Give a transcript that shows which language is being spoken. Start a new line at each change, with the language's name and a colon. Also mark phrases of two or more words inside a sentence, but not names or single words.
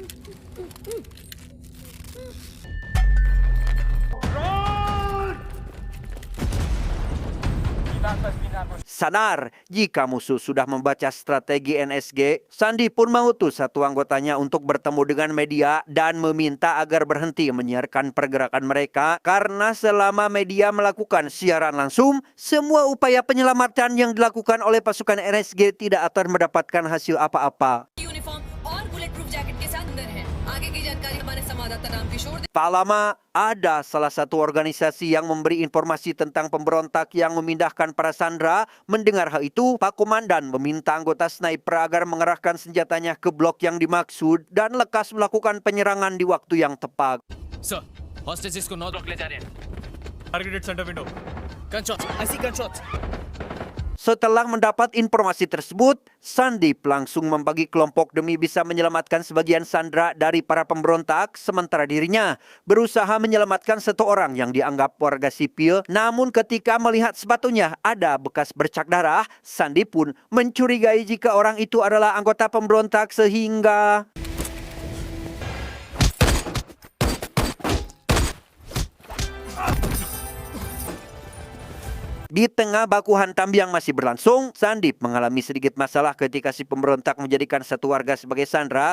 Indonesian: Sadar jika musuh sudah membaca strategi NSG, Sandeep pun mengutus satu anggotanya untuk bertemu dengan media dan meminta agar berhenti menyiarkan pergerakan mereka karena selama media melakukan siaran langsung, semua upaya penyelamatan yang dilakukan oleh pasukan NSG tidak akan mendapatkan hasil apa-apa.
Hindi: यूनिफॉर्म और
English: bullet proof jacket
Hindi: के साथ अंदर है आगे की जानकारी हमारे संवाददाता राम किशोर
Indonesian: Tak lama, ada salah satu organisasi yang memberi informasi tentang pemberontak yang memindahkan para sandera. Mendengar hal itu, Pak Komandan meminta anggota sniper agar mengerahkan senjatanya ke blok yang dimaksud dan lekas melakukan penyerangan di waktu yang tepat.
Hindi: सर हॉस्टेजेस को
English: North Block
Hindi: ले जा रहे हैं
English: targeted center window gunshots I see gunshots
Indonesian: Setelah mendapat informasi tersebut, Sandip langsung membagi kelompok demi bisa menyelamatkan sebagian sandera dari para pemberontak, sementara dirinya berusaha menyelamatkan satu orang yang dianggap warga sipil. Namun ketika melihat sepatunya ada bekas bercak darah, Sandip pun mencurigai jika orang itu adalah anggota pemberontak sehingga di tengah baku hantam yang masih berlangsung, Sandip mengalami sedikit masalah ketika si pemberontak menjadikan satu warga sebagai sandera.